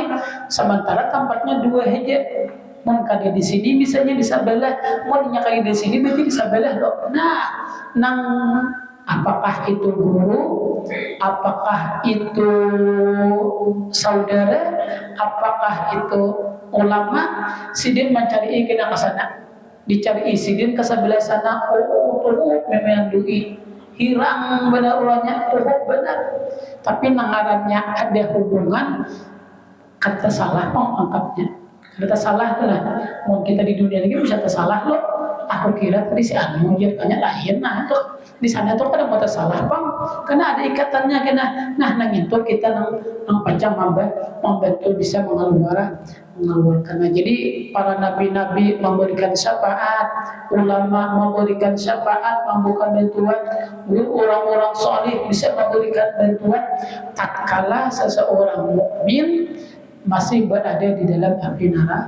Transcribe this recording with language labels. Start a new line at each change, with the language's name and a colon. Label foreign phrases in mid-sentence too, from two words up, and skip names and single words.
Banjar: Sementara tempatnya dua aja. Mau kali di sini misalnya di sebelah, mau kali di sini berarti di sebelah loh. Nah, nang apakah itu guru, apakah itu saudara, apakah itu ulama, sidin mencari ikina ke sana, dicari sidin ke sebelah sana. Memang dui hirang benar ulanya, benar. Tapi nangarannya ada hubungan, kata salah angkatnya, kata salah lah. Mau kita di dunia ini bisa tersalah loh. Aku kira tadi si Anu tanya lain, nah tuh di sana tuh kada mau tersalah bang, karena ada ikatannya kena. Nah nang itu kita nang panjang membantu bisa mengeluarkan. Nah, jadi para nabi-nabi memberikan syafaat, ulama memberikan syafaat, memberikan bantuan, orang-orang soleh bisa memberikan bantuan tatkala seseorang mukmin masih berada di dalam api neraka.